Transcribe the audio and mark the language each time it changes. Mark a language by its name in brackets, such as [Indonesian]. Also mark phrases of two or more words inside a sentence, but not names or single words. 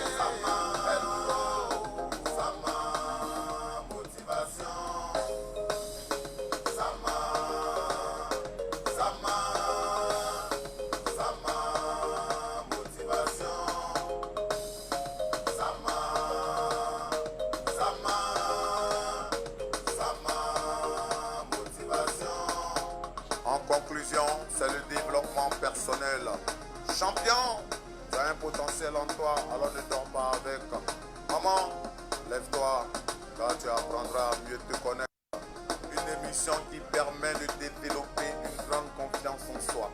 [French] Sama, el duro. Sama, motivation. Sama, sama, sama, motivation. Sama, sama, sama, motivation. En conclusion, c'est le développement personnel. Champion, tu as un potentiel en toi, alors ne dors pas avec. Maman, lève-toi, car tu apprendras à mieux te connaître. Une émission qui permet de développer une grande confiance en soi.